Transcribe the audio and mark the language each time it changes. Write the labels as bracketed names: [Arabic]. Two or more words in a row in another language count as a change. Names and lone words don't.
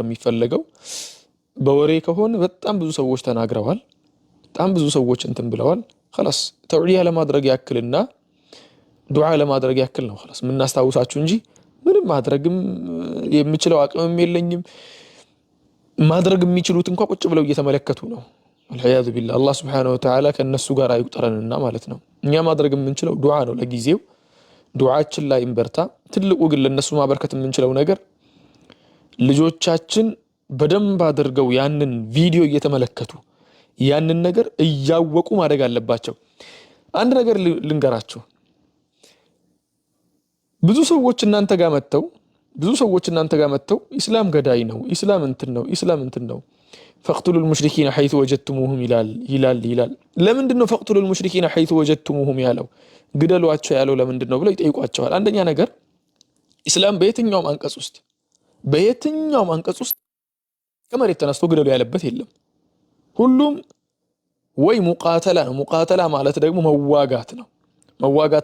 [Amharic] የሚፈልገው በወሬ ከሆነ በጣም ብዙ ሰዎች ተናግረዋል በጣም ብዙ ሰዎች እንትን ብለዋል خلاص ተውዒያ ለማድረግ ያክልና ዱዓ ለማድረግ ያክል ነው خلاص ምናስተዋውሳችሁ እንጂ ምንም ማድረግም የሚችለው አቅምም የለኝም ማድረግ የሚችሉት እንኳን ቁጭ ብለው እየተመለከቱ ነው [Arabic] العياذ بالله الله سبحانه وتعالى [Amharic] ከነሱ ጋር አይቁጠረንና ማለት ነው እኛ ማድረግ የምንችለው ዱዓ ነው ለጊዜው ዱዓችን ላይ እንበርታ ትልቁ ግን ለነሱ ማበርከት የምንችለው ነገር ልጆቻችን በደንብ አድርገው ያንን ቪዲዮ እየተመለከቱ ያንን ነገር እያወቁ ማድረግ አለባቸው አንድ ነገር ልንገራችሁ ብዙ ሰዎች እናንተ ጋር መተው ኢስላም ገዳይ ነው ኢስላም እንትን ነው [Arabic] فاقتلوا المشركين حيث وجدتموهم [Amharic] ይላል ለምንድነው [Arabic] فاقتلوا المشركين حيث وجدتموهم [Amharic] ያለው ግደሏቸው ያለው ለምንድነው ብለው ይጠይቋቸዋል አንደኛ ነገር ኢስላም በየትኛውም አንቀጽ ውስጥ ከመሬት ተነስቶ ግደሉ ያለበት የለም ሁሉም ወይ ሙቃተላ ነው ሙቃተላ ማለት ደግሞ መዋጋት